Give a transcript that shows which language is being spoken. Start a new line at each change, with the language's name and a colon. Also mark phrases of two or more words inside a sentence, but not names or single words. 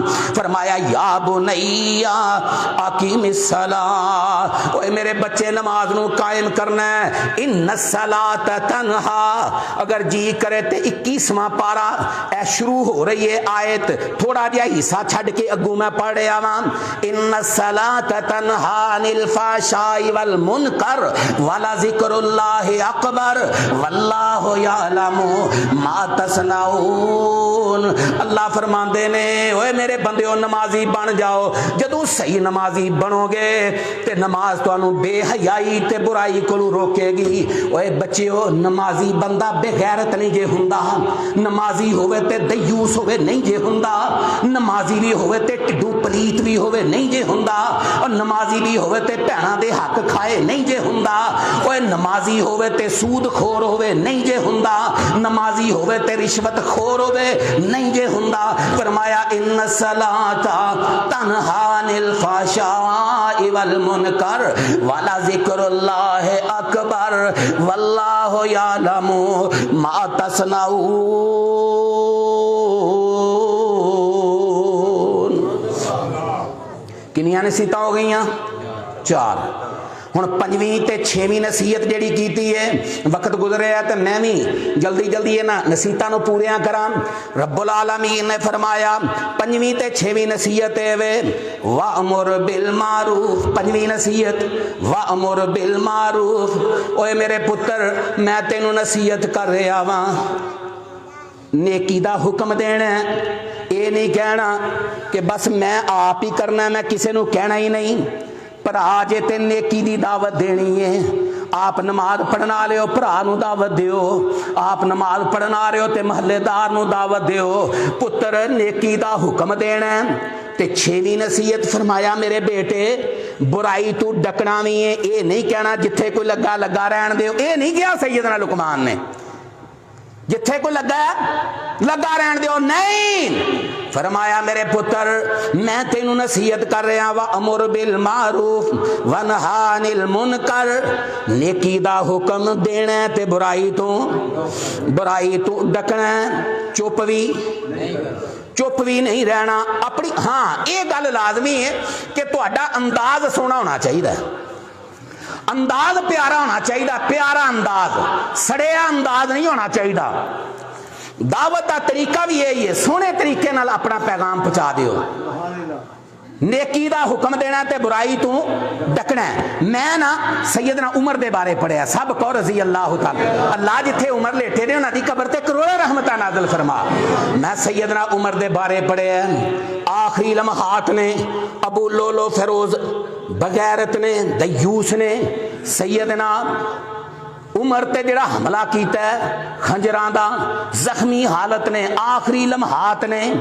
Punjabi: फरमाया
Arabic: يا بني أقم الصلاة,
Punjabi: اوئے میرے بچے نماز نوں قائم کرنا ہے.
Arabic: إن الصلاة تنهى,
Punjabi: اگر جی کرے تے 21واں پارہ اے شروع ہو رہی ہے آیت، تھوڑا جیہا حصہ چھڈ کے اگوں میں پڑھ رہا واں.
Arabic: إن الصلاة تنهى عن الفحشاء والمنكر ولذكر الله أكبر والله يعلم ما تصنعون.
Punjabi: اللہ فرماندے نے اوئے میرے بندیو نمازی بن جاؤ، جدوں صحیح نمازی بنو گے تے نماز تہانوں بے حیائی تے برائی کولوں روکے گی. اوئے بچیو نمازی بندہ بے غیرت نہیں جے ہوندا، نمازی ہووے تے دیوث ہووے نہیں جے ہوندا، نمازی بھی ہووے تے ٹڈو پلیت بھی ہووے نہیں جے ہوندا، اور نمازی بھی ہووے تے بھیناں دے حق کھائے نہیں جے ہوندا. اوئے نمازی ہووے تے سود خور ہووے نہیں جے ہوندا، نمازی ہووے تے رشوت خور ہووے نہیں جے ہوندا.
Arabic: فرمایا إن الصلاة تنهى عن الفحشاء والمنكر ولذكر الله أكبر والله يعلم ما تصنعون.
Punjabi: کنیاں نصیحتاں ہو گئیاں? 4। ہن 5ویں تے 6ویں نصیحت جہڑی کیتی ہے، وقت گزریا تو میں بھی جلدی جلدی انہاں نصیحتاں نوں پوریاں کراں.
Arabic: رب العالمين
Punjabi: نے فرمایا 5ویں تے 6ویں نصیحت ہے وے
Arabic: وأمر بالمعروف.
Punjabi: 5ویں نصیحت
Arabic: وأمر بالمعروف.
Punjabi: اوئے میرے پتر میں تینوں نصیحت کر رہا واں، نیکی دا حکم دینا، یہ نہیں کہنا کہ بس میں آپ ہی کرنا، میں کسی نوں کہنا ہی نہیں. بھرا جے تے نیکی دی دعوت دینی ہے، آپ نماز پڑھن آ رہے ہو بھرا نوں دعوت دیو، آپ نماز پڑھن آ رہے ہو تے محلے دار نوں دعوت دیو. پتر نیکی دا حکم دینا. تے 6ویں نصیحت فرمایا میرے بیٹے برائی توں ڈکنا بھی ہے. یہ نہیں کہنا جتھے کوئی لگا لگا رہن دو، یہ نہیں کہا سیدنا لقمان نے، جتھے کوئی لگا لگا رہن دو نہیں. فرمایا میرے پتر میں تینوں نصیحت کر رہا وا
Arabic: أمر بالمعروف وانه عن المنكر,
Punjabi: نیکی دا حکم دینا تے برائی توں ڈکنا، چپ بھی نہیں رہنا اپنی. ہاں یہ گل لازمی ہے کہ تہاڈا انداز سوہنا ہونا چاہیے، انداز پیارا ہونا چاہیے، پیارا انداز، سڑیا انداز نہیں ہونا چاہیے.
Urdu: دعوت کا طریقہ بھی یہی ہے,
Punjabi: سوہنے طریقے نال اپنا پیغام پہنچا دیو. نیکی دا حکم دینا تے برائی توں ڈکنا. میں نا سیدنا عمر دے بارے پڑھیا، سب کہو
Arabic: رضي الله تعالى,
Punjabi: اللہ جتھے عمر لیٹے نے انہاں دی قبر تے کروڑاں رحمتاں نازل فرما. میں سیدنا عمر دے بارے پڑھیا، آخری لمحات نے، ابو لولو فیروز بغیرت نے، دیوث نے سیدنا عمر تے جہڑا حملہ کیتا خنجراں دا، زخمی حالت نے، آخری لمحات نے.